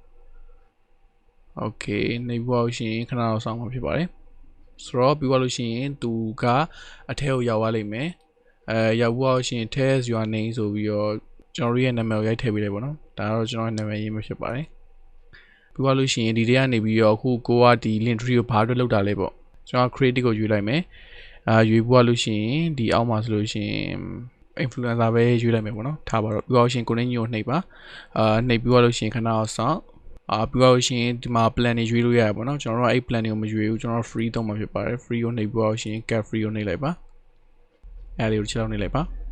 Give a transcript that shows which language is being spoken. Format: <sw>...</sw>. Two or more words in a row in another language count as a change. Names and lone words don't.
<my>okay နှိပ်ပြီးသွားလို့ရှိရင်ခဏတော့စောင့်မှာဖြစ်ပါတယ်ဆိုတော့ပြီးသွားလို့ရှိရင်သူကအထက်ကိုရောက်သွားလိမ့်မယ်ရောက်သွားလို့ရှိရင်</my> <en>test your name</en> <my>ဆိုပြီးတော့ကျွန်တော် ရဲ့နာမည်ကိုရိုက်ထည့်ပေးလိုက်ပေါ့နော်ဒါကတော့ကျွန်တော်ရဲ့နာမည်ရေးမဖြစ်ပါတယ်ပြီးသွားလို့ရှိရင်ဒီထဲကနေပြီးတော့အခုကိုကဒီ Linktree ကိုဘာအတွက်လောက်တာလဲပေါ့ကျွန်တော် creative ကိုယူလိုက်မယ်ယူပြီးသွားလို့ရှိရင်ဒီအောက်မှာဆိုလို့ရှိရင် influencer ပဲယူလိုက်မယ်ပေါ့နော်ထားပါတော့ပြီးသွားလို့ရှိရင်ကိုနေညို့နှိပ်ပါနှိပ်ပြီးသွားလို့ရှိရင်ခဏအောင်စောင့်ပြီးသွားလို့ရှိရင်ဒီမှာ plan တွေရွေးလို့ရတယ်ပေါ့နော်ကျွန်တော်တို့အဲ့ plan တွေကိုမရွေးဘူးကျွန်တော် free သုံးမှာဖြစ်ပါတယ် free ကိုနှိပ်ပြီးသွားလို့ရှိရင်</my> <en>get free</en> <my>ကိုနှိပ်လိုက်ပါအဲ့လေးကိုချက်လောက်နှိပ်လိုက်ပါ</my>